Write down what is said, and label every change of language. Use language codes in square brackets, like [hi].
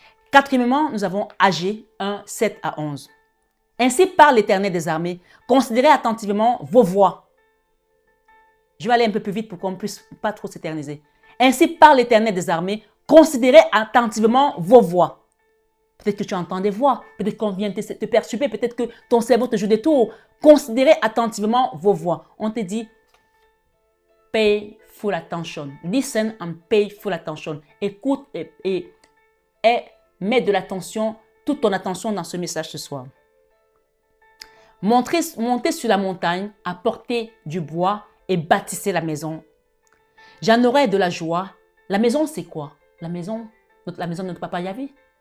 [fr] Quatrièmement, nous avons Agé 1, 7 à 11. Ainsi parle l'Éternel des armées, considérez attentivement vos voies. Je vais aller un peu plus vite pour qu'on ne puisse pas trop s'éterniser. Ainsi parle l'Éternel des armées, considérez attentivement vos voies. Peut-être que tu entends des voix, peut-être qu'on vient te perturber, peut-être que ton cerveau te joue des tours. Considérez attentivement vos voix. On te dit, [en] pay full attention. Listen and pay full attention. [fr] Écoute et mets de l'attention, toute ton attention dans ce message ce soir. Montez sur la montagne, apportez du bois et bâtissez la maison. J'en aurai de la joie. La maison, c'est quoi? La maison de notre papa Yahvé.